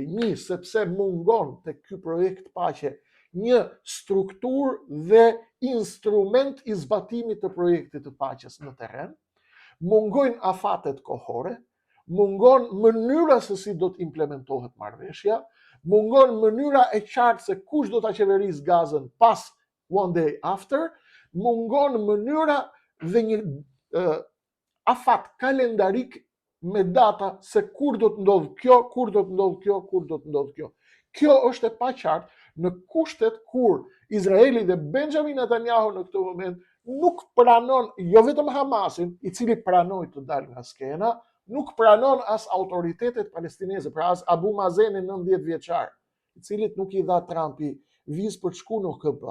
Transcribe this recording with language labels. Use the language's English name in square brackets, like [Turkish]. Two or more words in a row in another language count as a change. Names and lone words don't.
[Albanian] Sepse mungon tek ky projekt paqe një strukturë dhe instrument i zbatimit të projektit të paqes në terren, mungojnë afatet kohore, mungon mënyra se si do të implementohet marrëveshja, mungon mënyra e qartë se kush do ta qeverisë Gazën pas [English] one day after, [Albanian] mungon mënyra dhe një afat kalendarik me data se kur do të ndodh kjo, kur do të ndodh kjo, kur do të ndodh kjo. Kjo është e paqartë, në kushtet kur Izraeli dhe Benjamin Netanyahu në këtë moment nuk pranon jo vetëm Hamasin, i cili pranoi të dalë nga skena, nuk pranon as autoritetet palestineze, pra as Abu Mazen 90 vjeçar, i cilit nuk i dha Trumpi vizë për të shkuar në KP.